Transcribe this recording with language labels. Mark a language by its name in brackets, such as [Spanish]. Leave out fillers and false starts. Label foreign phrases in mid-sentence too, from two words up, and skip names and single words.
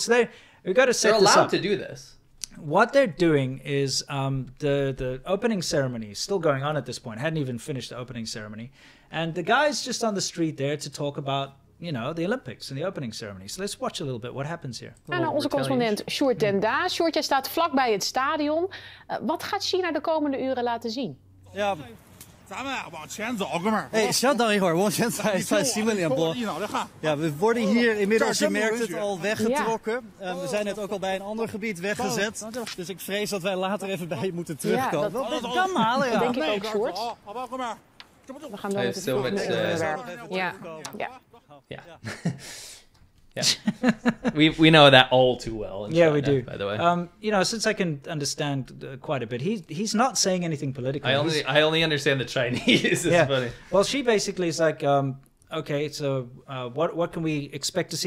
[English] So we've got to set They're this allowed up. to do this. What they're doing is the opening ceremony is still going on at this point. Hadn't even finished the opening ceremony, and the guy's just on the street there to talk about the Olympics and the opening ceremony. So let's watch a little bit what happens here. [Dutch] En naar onze correspondent Sjoerd den Daas. Sjoerd, jij staat vlakbij het stadion. Wat gaat China de komende uren laten zien? Ja. [Chinese] 稍等一会儿，往前在新闻联播。 [Dutch] Ja, we worden hier inmiddels, je merkt het, al weggetrokken. We zijn net ook al bij een ander gebied weggezet. Dus ik vrees dat wij later even bij je moeten terugkomen. Ja, dat kan halen, ja. Dat denk ik ook, Sjoerd. We gaan door met het volgende onderwerp. Ja. [English] Yeah. Yeah. we know that all too well in China, we do. By the way, since I can understand quite a bit, he's not saying anything political. I only understand the Chinese. It's funny. Well, she basically is like, okay, so what can we expect to see?